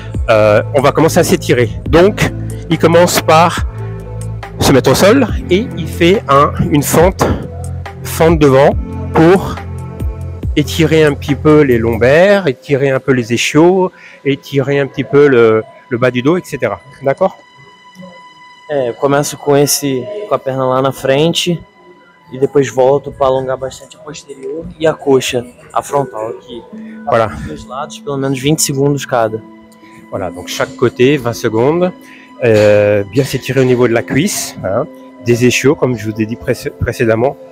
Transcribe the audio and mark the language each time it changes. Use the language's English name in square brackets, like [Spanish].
[French] On va commencer à s'étirer. Donc, il commence par se mettre au sol et il fait une fente devant pour étirer un petit peu les lombaires, étirer un peu les ischios, étirer un petit peu le bas du dos, etc. D'accord? [Portuguese] Eu começo com a perna lá na frente e depois volto para alongar bastante a posterior e a coxa, a frontal aqui. [French] Voilà. [Portuguese] Dos lados, pelo menos 20 segundos cada. [French] Voilà, donc chaque côté, 20 secondes. Bien s'étirer au niveau de la cuisse, hein, des ischios, comme je vous ai dit précédemment.